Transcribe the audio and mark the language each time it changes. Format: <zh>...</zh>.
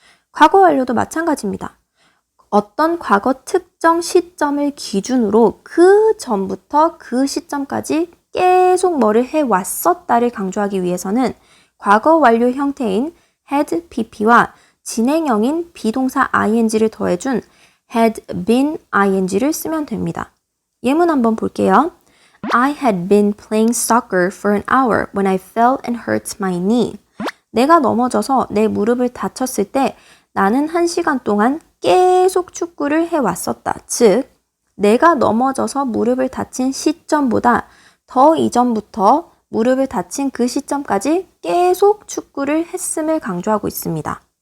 <ko>과거 완료도 마찬가지입니다. 어떤 과거 특정 시점을 기준으로 그 전부터 그 시점까지 계속 뭐를 해왔었다를 강조하기 위해서는 과거 완료 형태인 had pp와 진행형인 비동사 ing를 더해준 had been ing를 쓰면 됩니다. 예문 한번 볼게요.</ko> <en>I had been playing soccer for an hour when I fell and hurt my knee.</en> <ko>내가 넘어져서 내 무릎을 다쳤을 때 나는 1시간 동안 계속 축구를 해왔었다. 즉, 내가 넘어져서 무릎을 다친 시점보다 더 이전부터 무릎을 다친 그 시점까지 계속 축구를 했음을 강조하고 있습니다.</ko>